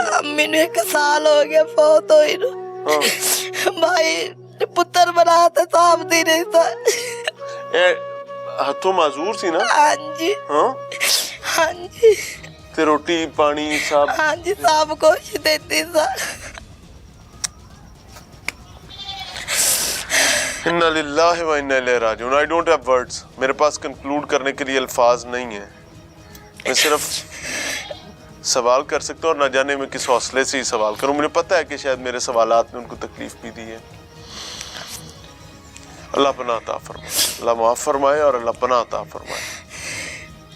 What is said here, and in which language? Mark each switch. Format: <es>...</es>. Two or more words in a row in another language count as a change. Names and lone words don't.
<pa>ਅੰਮੀ ਨੂੰ 1 ਸਾਲ ਹੋ ਗਿਆ ਫੌਤ ਹੋਈ ਨੂੰ। ਭਾਈ ਪੁੱਤਰ ਬਣਾ ਤੇ ਸਾਹਬ ਦੀ ਨਹੀਂ ਤਾਂ। ਇਹ ਹੱਥੋਂ ਮਾਜ਼ੂਰ ਸੀ ਨਾ? ਹਾਂਜੀ ਹਾਂ ਹਾਂਜੀ ਤੇ ਰੋਟੀ ਪਾਣੀ ਸਭ? ਹਾਂਜੀ ਸਭ ਕੁਛ ਦੇਤੀ ਸਰ।</pa> <ar>إنا لله وإنا إليه راجعون.</ar> <en>I don't have words.</en> <ur>میرے پاس کنکلوڈ کرنے کے لیے الفاظ نہیں ہے۔ میں صرف سوال کر سکتا ہوں اور نہ جانے میں کس حوصلے سے ہی سوال کروں. مجھے پتا ہے کہ شاید میرے سوالات نے ان کو تکلیف بھی دی ہے۔ اللہ پناہ عطا فرمائے، اللہ معاف فرمائے اور اللہ پناہ عطا فرمائے.</ur>